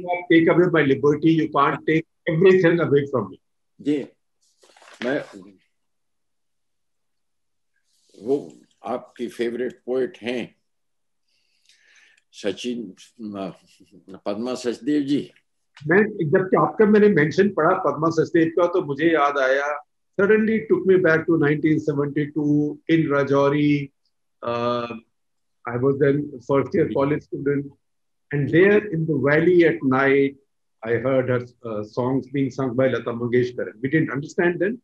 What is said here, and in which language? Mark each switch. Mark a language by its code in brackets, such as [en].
[en] Take away my liberty, you can't take everything away from me. [ur] جی میں وہ آپ کی فیوریٹ پوئٹ ہیں سچن پدما سچدیو جی. میں جب آپ کا میں نے مینشن پڑھا پدما سچدیو کا تو مجھے یاد آیا, [en] suddenly took me back to 1972 in Rajouri. I was then first year college student, and there in the valley at night I heard her songs being sung by Lata Mangeshkar. We didn't understand then.